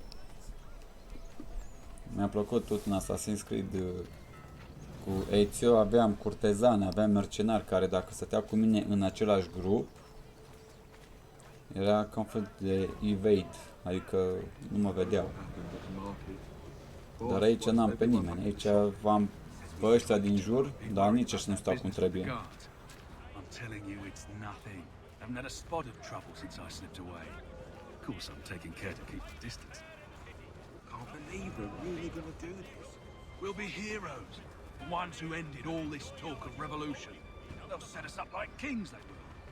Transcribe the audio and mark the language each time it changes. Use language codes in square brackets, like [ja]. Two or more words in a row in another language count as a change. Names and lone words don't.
[ro] Mi-a plăcut tot în Assassin's Creed cu Ezio, aveam curtezane, aveam mercenari care dacă stătea cu mine în același grup, era ca un fel de evade, adică nu mă vedeau. Dar aici n-am pe nimeni, aici v-am pe ăștia din jur, dar nici ăștia nu stau cum trebuie. [en] I'm telling you, it's nothing. Haven't had a spot of trouble since I slipped away. Of course, I'm taking care to keep my distance. Can't believe we're really gonna do this. We'll be heroes. The ones who ended all this talk of revolution. They'll set us up like kings, they will.